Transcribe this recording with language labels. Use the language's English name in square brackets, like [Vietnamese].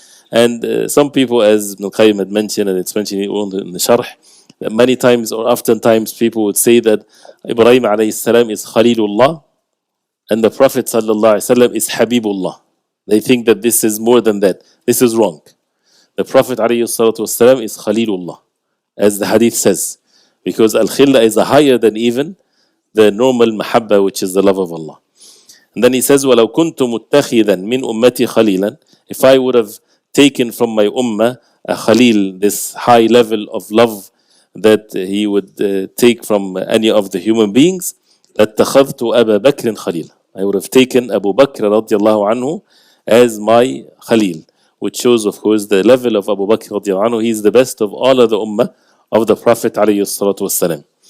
[English] And some people, as Ibn Qayyim had mentioned, and it's mentioned in the Sharh, that many times or oftentimes people would say that Ibrahim alayhi salam is Khalilullah and the Prophet sallallahu alayhi wasallam is Habibullah. They think that this is more than that. This is wrong. The Prophet ﷺ is Khalilullah, as the hadith says, because Al-Khilla is higher than even the normal Mahabba, which is the love of Allah. And then he says, [Arabic] وَلَوْ كُنْتُ مُتَّخِذًا مِنْ أُمَّتِي خَلِيلًا. [English] If I would have taken from my ummah a Khalil, this high level of love that he would take from any of the human beings, [Arabic] لَاتَّخَذْتُ أَبَا بَكْرٍ خَلِيلًا. [English] I would have taken Abu Bakr radiallahu anhu as my Khalil, which shows, of course, the level of Abu Bakr radiallahu anhu. He is the best of all of the ummah of the Prophet alayhi salatu wasalam.